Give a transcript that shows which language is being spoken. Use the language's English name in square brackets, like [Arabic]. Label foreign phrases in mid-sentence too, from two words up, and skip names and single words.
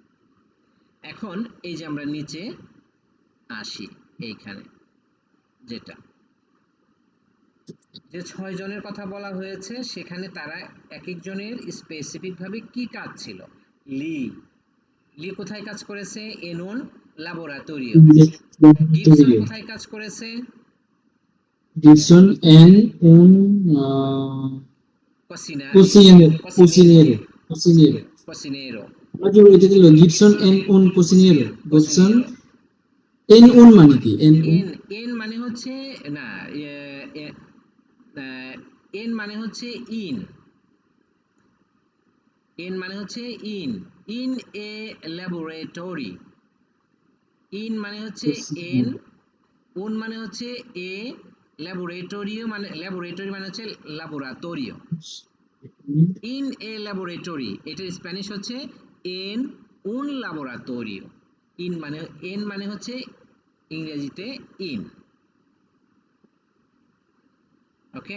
[Bangla] এখন এই যে আমরা নিচে আসি, এইখানে যেটা যে 6 জনের কথা বলা হয়েছে সেখানে তারা এক একজনের স্পেসিফিক ভাবে কি কাজ ছিল। লি লি কোথায় কাজ করেছে? [Spanish] en un laboratorio. [Bangla] গিবসন [Spanish] laboratorio. [Bangla] কোথায় কাজ করেছে? [Spanish] Gibson en un cocina cocinero, cocinero cocinero, cocinero. cocinero [Bangla] আমরা যে এটা দিল [Spanish] Gibson en un cocinero. [Bangla] Gibson [Spanish] cocinero en un [Bangla] মানে কি? [Spanish] En un [Bangla] এন এন মানে হচ্ছে না এন মানে হচ্ছে ইন এন মানে হচ্ছে [English] in in a laboratory [Bangla] ইন মানে হচ্ছে এন [Spanish] cocinero. [Bangla] উন মানে হচ্ছে [English] a laboratory [Bangla] মানে হচ্ছে ল্যাবরেটরিও [English] in a laboratory [Bangla] এটার স্প্যানিশ হচ্ছে [Spanish] en un laboratorio [Bangla] ইন মানে এন মানে হচ্ছে ইংরেজিতে ইন ওকে